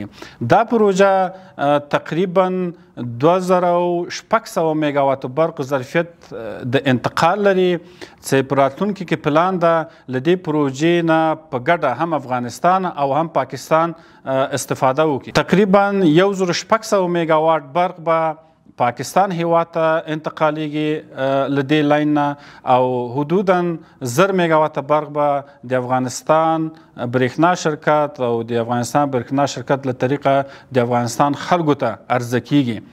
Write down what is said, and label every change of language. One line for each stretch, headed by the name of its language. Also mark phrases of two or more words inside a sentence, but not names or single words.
Pashto: دا پروژه تقریبا 2600 میگاوات برق ظرفیت د انتقال لري چې په راتلونکي کې پلان ده له دې پروژې نه په ګډه هم افغانستان او هم پاکستان استفاده وکړي. تقریبا 1600 میگاوات برق به پاکستان هیواد ته انتقالیږي له دې لاین نه او حدودا 1000 میگاوات برق به د افغانستان برېښنا شرکت او د افغانستان برېښنا شرکت له طریقه د افغانستان خلکو ته عرضه کیږي.